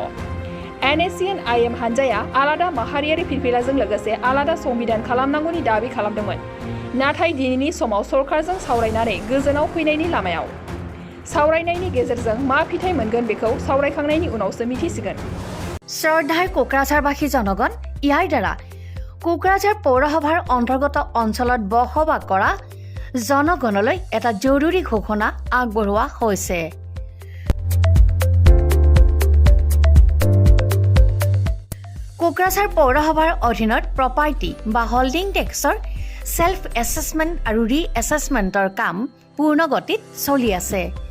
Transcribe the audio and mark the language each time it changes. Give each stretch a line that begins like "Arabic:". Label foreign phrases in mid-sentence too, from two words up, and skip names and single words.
Bodo: Nscn-Im हानजाया आलादा माहारियारि फिरफिलाजों लोगोसे आलादा संबिधान खालामनांगौनि दाबि खालामदोंमोन, नाथाय दिनैनि समाव सरकारजों सावरायनानै गोजोनाव फैनायनि लामायाव। सावरायनायनि गेजेरजों मा फिथाय मोनगोन बेखौ सावरायखांनायनि उनावसो मिथिसिगोन।
Assamese: শ্ৰদ্ধাৰ কোকৰাঝাৰবাসী জনগণ, ইয়াৰ দ্বাৰা কোকৰাঝাৰ পৌৰসভাৰ অন্তৰ্গত অঞ্চলত বসবাস কৰা জনগণলৈ এটা জৰুৰী ঘোষণা আগবঢ়োৱা হৈছে। কোকৰাঝাৰ পৌৰসভাৰ অধীনত প্ৰপাৰ্টি বা
English: holding tax self assessment
Assamese: আৰু
English: re-assessment
Assamese: কাম পূৰ্ণ গতিত চলি আছে।